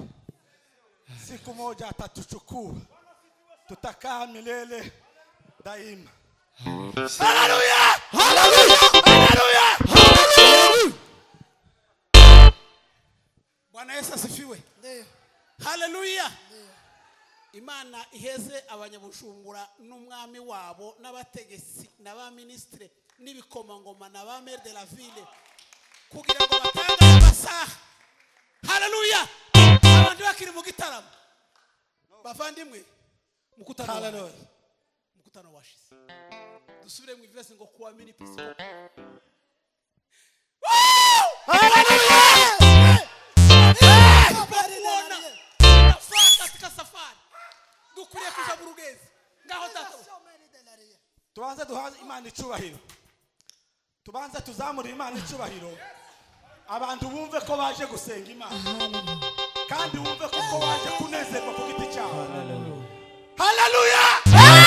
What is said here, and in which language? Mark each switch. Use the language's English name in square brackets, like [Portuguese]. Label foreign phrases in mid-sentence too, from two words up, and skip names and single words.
[Swahili] Siku moja atatuchukua, tutakaa milele daima. Haleluya! Haleluya! Haleluya! Bwana Yesu asifiwe. Haleluya. [Rundi] Imana iheze abanyabujumbura n'umwami wabo n'abategesi n'abaministre n'ibikomangoma n'aba maire [French] de la ville [Rundi] kugira ngo batange amasaha. Haleluya. Abantu bakiri mu gitaramo bavandimwe mukutano. Haleluya. Mukutano washize dusubire mu ivese ngo [Swahili] kuamini pasipo. [Rundi] Haleluya. [Swahili] Katika safari [Rundi] dukuriye kuja mu rugezi ngaho tato. Tubanze duhaze Imana icubahiro, tubanze tuzamura Imana icubahiro. Abantu bumve ko baje gusenga Imana kandi bumve ko baje kunezerwa ku giti cyabo.